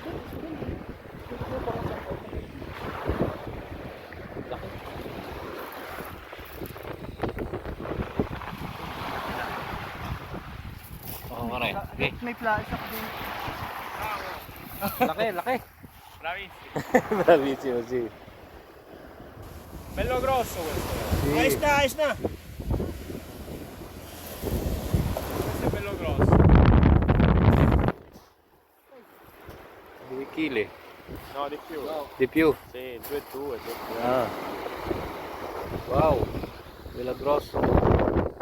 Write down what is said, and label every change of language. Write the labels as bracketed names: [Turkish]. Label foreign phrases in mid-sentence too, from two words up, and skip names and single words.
[Filipino] Laki. Oh, maray. Okay. May plasak din. Laki, laki. [Italian] Bravissimo. Bravissimo, sì. Bello grosso questo. Sì. [Filipino] Ayos na, ayos na. [Italian] Questo è bello grosso. 2 kg. No, di più. Di più. Sì, 2,2. Ah. Wow. Bella grosso.